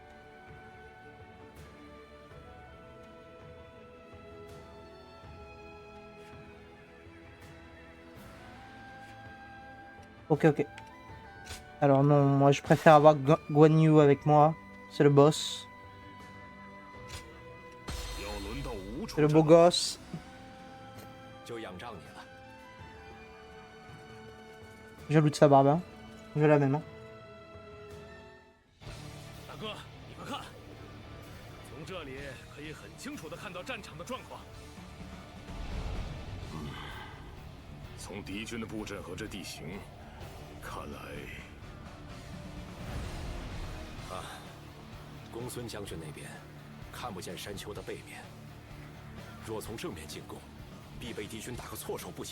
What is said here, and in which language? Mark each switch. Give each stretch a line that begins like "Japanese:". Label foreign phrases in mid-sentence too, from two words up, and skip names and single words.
French: Ok, ok. Alors non, moi je préfère avoir Guan Yu avec moi. C'est le boss.
Chinese: 要轮到无处
French: C'est le
Chinese: 战
French: beau
Chinese: 了。
French: gosse.
Chinese: 就仰仗你了。
French: Jaloux de sa barbe, hein. Je la même, hein.
Chinese: 大哥，你快看，从这里可以很清楚的看到战场的状况。从敌军的布阵和这地形，看来公孙将军那边看不见山丘的背面，若从正面进攻，必被敌军打个措手不及。